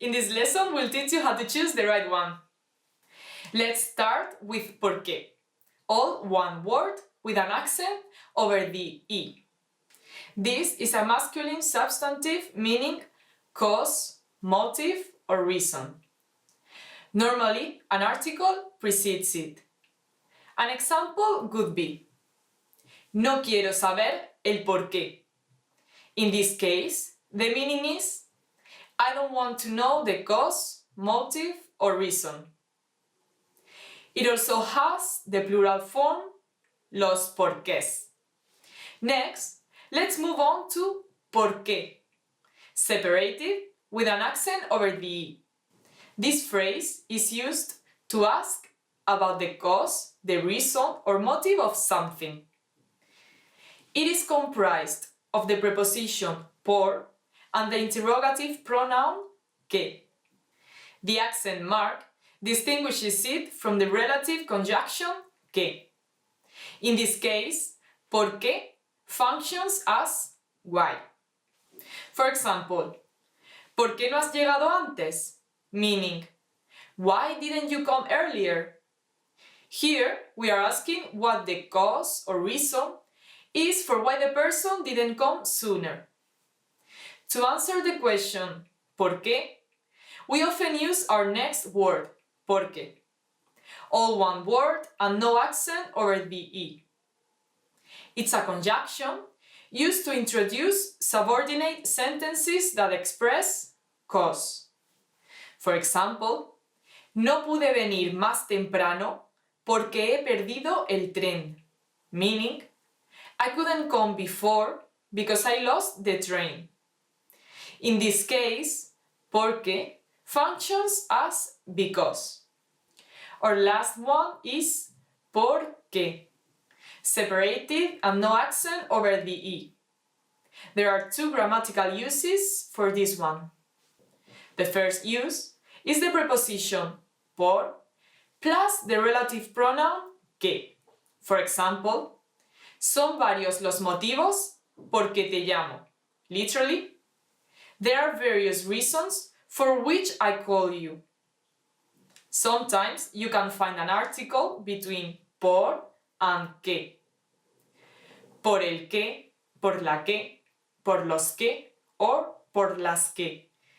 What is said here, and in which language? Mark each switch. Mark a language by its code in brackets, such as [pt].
[en] In this lesson, we'll teach you how to choose the right one. Let's start with por qué. All one word with an accent over the E. This is a masculine substantive meaning cause, motive, or reason. Normally, an article precedes it. An example would be, [es] no quiero saber el por qué. [en] In this case, the meaning is, I don't want to know the cause, motive, or reason. It also has the plural form, [es] los porqués. [en] Next, let's move on to ¿por qué? Separated with an accent over the E. This phrase is used to ask about the cause, the reason, or motive of something. It is comprised of the preposition por and the interrogative pronoun que. The accent mark distinguishes it from the relative conjunction que. In this case, ¿por qué functions as why. For example, [es] ¿por qué no has llegado antes? [en] Meaning, why didn't you come earlier? Here, we are asking what the cause or reason is for why the person didn't come sooner. To answer the question, ¿por qué?, we often use our next word, porque. All one word and no accent over the E. It's a conjunction used to introduce subordinate sentences that express cause. For example, [es] no pude venir más temprano porque he perdido el tren. [en] Meaning, I couldn't come before because I lost the train. In this case, porque functions as because. Our last one is por qué, separated and no accent over the E. There are two grammatical uses for this one. The first use is the preposition por plus the relative pronoun que. For example, [es] son varios los motivos por que te llamo. [en] Literally, there are various reasons for which I call you. Sometimes you can find an article between por and que. [es] Por el que, por la que, por los que, [en] or [es] por las que.